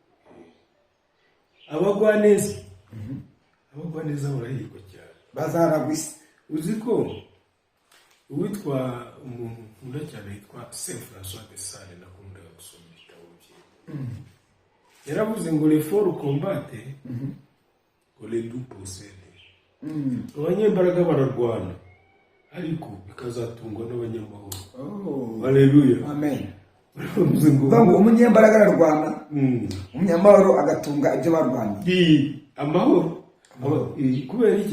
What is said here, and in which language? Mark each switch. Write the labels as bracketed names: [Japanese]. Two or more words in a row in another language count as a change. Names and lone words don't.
[Kinyarwanda] abagwaneza barahirwa cyane, bazaragwa isi. Uzi ko uwitwa umuntu nkunda cyane yitwa Saint François de Sales, nakundaga gusoma ibitabo bye, yaravuze ngo [French] les forts combattent, [Kinyarwanda] ngo [French] les doux possèdent. [Kinyarwanda] Abanyembaraga bararwana, ariko bikazatungwa n'abanyamahoro. Haleluya, amen. Ngo umunyembaraga ararwana, umunyamahoro agatunga ibyo barwana. Amahoro kubera iki?